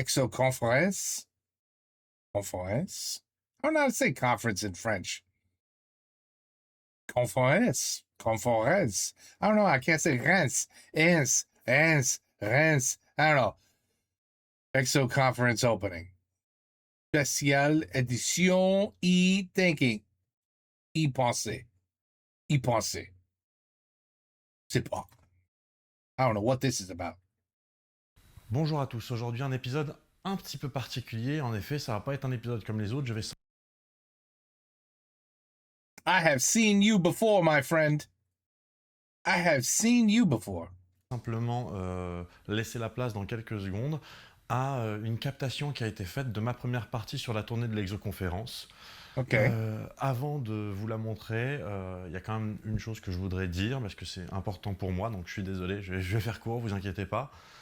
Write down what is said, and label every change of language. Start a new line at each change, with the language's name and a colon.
English: Conference. Conference. I don't know how to say conference in French. Conference. I don't know. I can't say Rennes. Rennes. I don't know. Exoconference opening.
French: Spécial édition e-thinking. E-pensée. C'est pas.
English: I don't know what this is about.
French: Bonjour à tous, aujourd'hui un épisode un petit peu particulier, en effet ça va pas être un épisode comme les autres, je vais
English: I have seen you before, my friend. I have seen you before.
French: simplement laisser la place dans quelques secondes à une captation qui a été faite de ma première partie sur la tournée de l'Exoconférence.
English: OK.
French: Avant de vous la montrer, il y a quand même une chose que je voudrais dire, parce que c'est important pour moi, donc je suis désolé, je vais faire court, vous inquiétez pas.